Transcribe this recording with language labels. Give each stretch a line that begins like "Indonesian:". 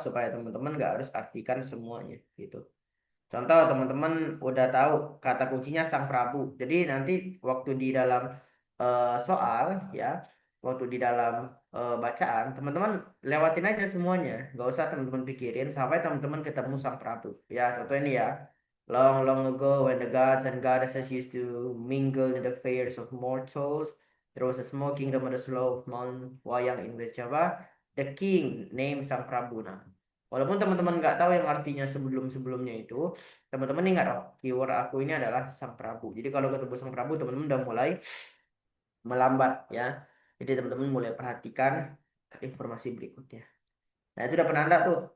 Indonesian: Supaya teman-teman nggak harus artikan semuanya gitu. Contoh teman-teman udah tahu kata kuncinya Sang Prabu. Jadi nanti waktu di dalam soal ya, waktu di dalam bacaan, teman-teman lewatin aja semuanya. Nggak usah teman-teman pikirin sampai teman-teman ketemu Sang Prabu. Ya, contoh ini ya.
English: Long, long ago, when the gods and goddesses used to mingle in the fairs of mortals, there was a small kingdom on the slope of Mount Wayang in West Java. The king named Sang Prabu.
Indonesian: Nah, walaupun teman-teman nggak tahu yang artinya sebelum-sebelumnya itu, teman-teman ingat oh, keyword aku ini adalah Sang Prabu. Jadi kalau ketemu Sang Prabu, teman-teman udah mulai melambat ya. Jadi teman-teman mulai perhatikan informasi berikutnya. Nah, itu udah penanda tuh.